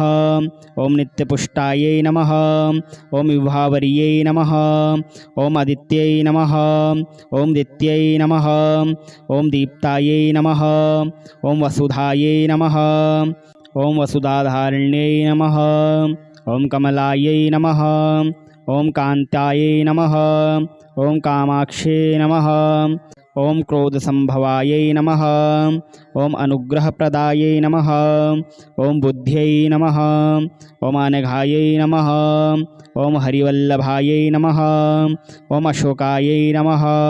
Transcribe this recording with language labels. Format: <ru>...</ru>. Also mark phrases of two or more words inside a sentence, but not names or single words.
<sa>ఓం నిత్యపుష్టాయై నమః. ఓం విభావర్యై నమః. ఓం ఆదిత్యై నమః. ఓం దిత్యై నమః. ఓం దీప్తాయై నమః. ఓం వసుధాయై నమః. ఓం వసుధాధారిణ్యై నమః. ఓం కమలాయై నమః. ओम कांतायै नमः। ओम कामाक्षे नमः। ओम क्रोधसंभवायै नमः। ओम अनुग्रहप्रदायै नमः। ओम बुद्ध्यै नमः। ओम अनघायै नमः। ओम हरिवल्लभायै नमः। ओम अशोकायै नमः।</sa>